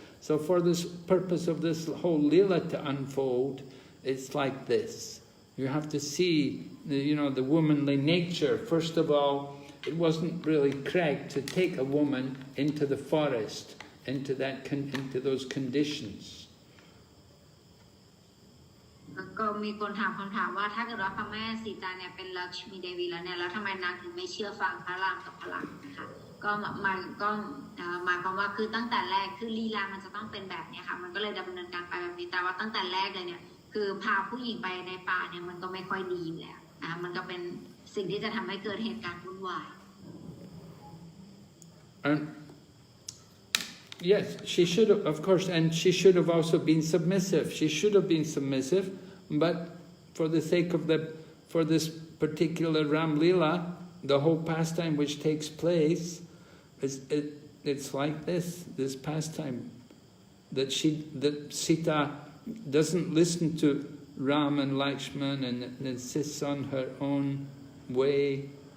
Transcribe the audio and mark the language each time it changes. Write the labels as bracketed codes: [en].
[en] So for this purpose of this whole Leela to unfold, it's like this. You have to see, the womanly nature. First of all, it wasn't really correct to take a woman into the forest, into those conditions. [th] ก็มีคนถามคำถามว่าถ้าเกิดว่าพระแม่สีตาเนี่ยเป็นลักษมีเดวีแล้วเนี่ยแล้วทำไมนางถึงไม่เชื่อฟังพระรามกับพระลักษมณ์นะคะก็หมายความว่าคือตั้งแต่แรกคือลีลามันจะต้องเป็นแบบนี้ค่ะมันก็เลยดำเนินการไปแบบนี้แต่ว่าตั้งแต่แรกเลยเนี่ยคือพาผู้หญิงไปในป่าเนี่ยมันก็ไม่ค่อยดีอยู่แล้วนะมันก็เป็นสิ่งที่จะทำให้เกิดเหตุการณ์วุ่นวาย [en] Yes, she should have, of course, and she should have also been submissive. She should have been submissive, but for the sake of for this particular Ram Leela, the whole pastime which takes place, it's like this pastime, that Sita doesn't listen to Ram and Lakshman and insists on her own way.